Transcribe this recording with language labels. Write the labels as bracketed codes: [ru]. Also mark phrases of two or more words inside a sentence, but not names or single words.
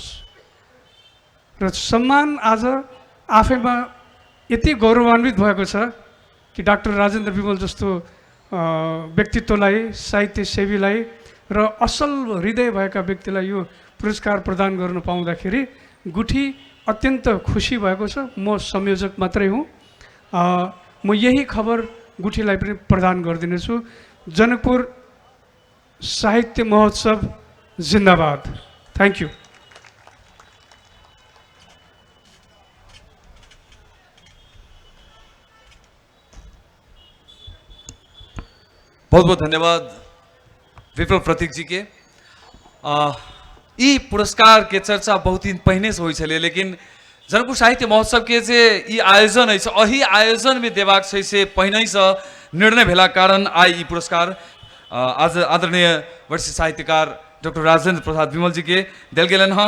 [ne] र सम्मान आज आफैमा यति गौरवान्वित भएको छ कि डाक्टर राजेन्द्र विमल जस्तो व्यक्तित्वलाई, साहित्य सेवीलाई र असल हृदय भएका व्यक्तिलाई यो पुरस्कार प्रदान गर्न पाउँदाखेरि गुठी अत्यन्त खुसी भएको छ। म संयोजक मात्रै हुँ। म यही खबर गुठीलाई पनि प्रदान गरिदिनेछु। जनकपुर साहित्य महोत्सव जिन्दाबाद। [en] Thank you. [mai] बहुत बहुत धन्यवाद विप्लव प्रतीक जी के। ई पुरस्कार के चर्चा बहुत दिन पहले से होई, लेकिन जनकपुर साहित्य महोत्सव के जे ई आयोजन है अही आयोजन में देबाक छै से पहिने से निर्णय भेला कारण आई ई पुरस्कार आज आदरणीय वरिष्ठ साहित्यकार डॉक्टर राजेंद्र प्रसाद विमल जी के दिल गेलन हाँ।